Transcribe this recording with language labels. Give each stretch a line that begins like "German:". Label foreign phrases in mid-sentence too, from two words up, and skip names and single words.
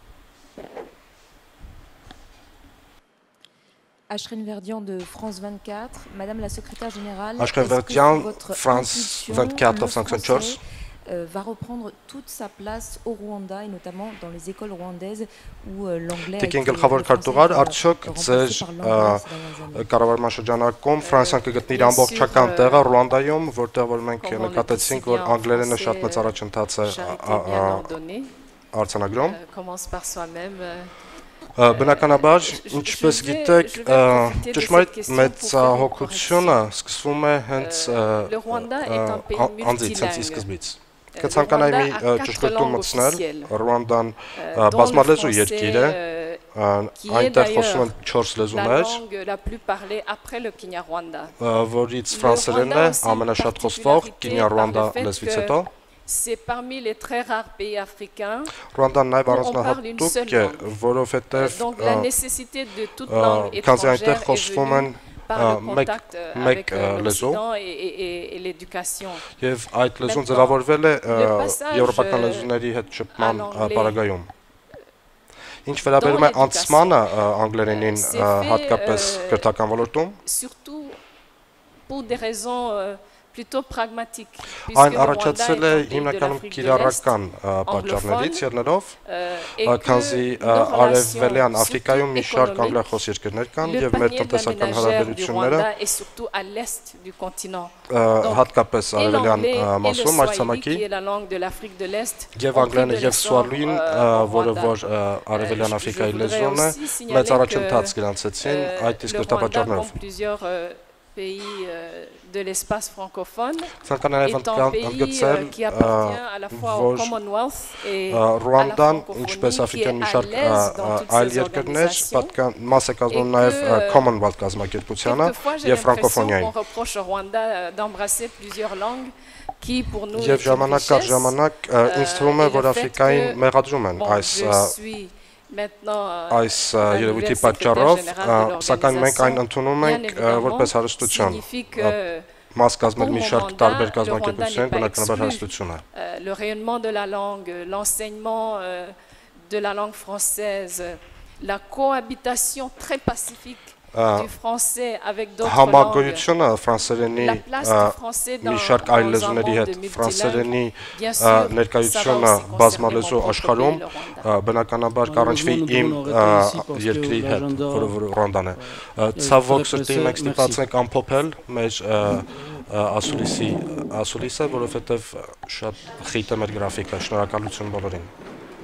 French: Ashren Verdian de France 24, Madame la secrétaire générale, Ashren Verdian, France 24 français va reprendre toute sa place au Rwanda et notamment dans les écoles rwandaises où l'anglais a été
Armenian: կառավարման շրջանակում Ֆրանսիան կգտնի իր ամբողջական տեղը Ռուանդայում, որտեղ որ մենք նկատեցինք, որ անգլերենը շատ մեծ առաջընթաց է արձանագրում։ Բնականաբար, ինչպես գիտեք, ճշմարիտ մեծահոգությունը սկսվում է հենց անձից, հենց ի սկզբից։ Կցանկանայի մի ճշգրտում մտցնել, Ռուանդան բազմալեզու երկիր է, այնտեղ խոսում են 4 լեզուներ, որից ֆրանսերենն է ամենաշատ խոսվող, Կինիա-Ռուանդա լեզվից հետո։
French: C'est parmi les très rares pays africains où on parle une seule langue. Donc la nécessité de toute langue étrangère est venue par le contact avec l'Occident et l'éducation. Le passage à l'anglais
Armenian: Ինչ վերաբերում է անցմանը անգլերենին հատկապես կրթական ոլորտում,
French: surtout pour des raisons plutôt pragmatique.
Armenian: Այն առաջացել է հիմնականում կիրառական պատճառներից ելնելով, քանզի արևելյան Աֆրիկայում մի շարք անգլիախոս երկրներ կան եւ մեր տնտեսական հարաբերությունները հատկապես արևելյան մասում մայրցամաքի եւ անգլերենը եւ սուալուին, որը որ արևելյան Աֆրիկայի լեզուն է, մեծ առաջընթաց գրանցեցին այդ իսկ դրդապատճառներով
French: pays de l'espace francophone, étant pays qui appartient à la fois au Commonwealth et à la francophonie, qui est à l'aise dans toutes ces organisations. Quelquefois, j'ai l'impression qu'on reproche au Rwanda d'embrasser plusieurs langues qui, pour nous, est une richesse. Je suis
Armenian: այս երևույթի պատճառով, սակայն մենք այն ընդունում ենք որպես հարստություն, մաս կազմել մի շարք տարբեր կազմակերպություններ, բնականաբար հարստություն է։
French: Le rayonnement de la langue, l'enseignement de la langue française, la cohabitation très pacifique du français avec d'autres langues,
Armenian: համագոյությունը ֆրանսերենի մի շարք այլ լեզուների հետ, ֆրանսերենի ներկայությունը բազմալեզու աշխարհում բնականաբար կառնչվի իմ երկրի հետ, որը Ռուանդան է։ Ցավոք սրտի մենք ստիպված ենք ամփոփել մեր ասուլիսը, որովհետև շատ խիտ է մեր գրաֆիկը։ Շնորհակալություն բոլորին։